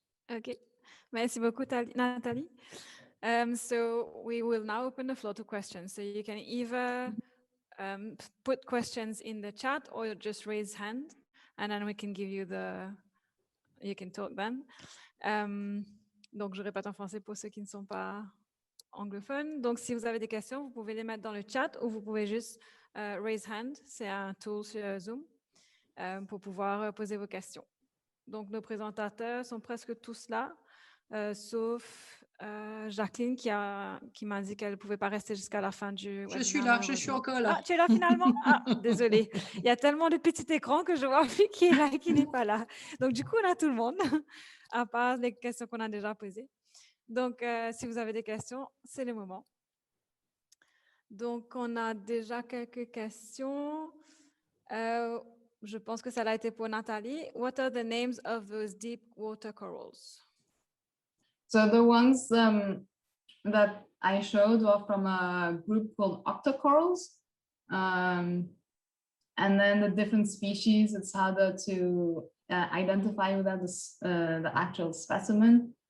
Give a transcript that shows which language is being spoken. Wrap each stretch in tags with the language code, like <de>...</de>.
<fr>Okay, merci beaucoup, Nathalie.</fr> <en>So we will now open the floor to questions. So you can either put questions in the chat or just raise hand, and then we can give you you can talk then.</en> <fr>Donc je répète en français pour ceux qui ne sont pas anglophones. Donc si vous avez des questions, vous pouvez les mettre dans le chat ou vous pouvez juste</fr> <en>raise hand.</en> <fr>C'est un tool sur Zoom pour pouvoir poser vos questions. Donc nos présentateurs sont presque tous là, sauf Jacqueline qui m'a dit qu'elle ne pouvait pas rester jusqu'à la fin du webinaire. Je suis là, je suis encore là. Ah, tu es là finalement? Ah, désolée. Il y a tellement de petits écrans que je vois qui est là et qui n'est pas là. Donc du coup, on a tout le monde, à part les questions qu'on a déjà posées. Donc, si vous avez des questions, c'est le moment. Donc, on a déjà quelques questions. Je pense que ça a été pour Nathalie.</fr> <en>What are the names of those deep water corals? So the ones that I showed were from a group called octocorals. And then the different species, it's harder to identify without the actual specimen.</en>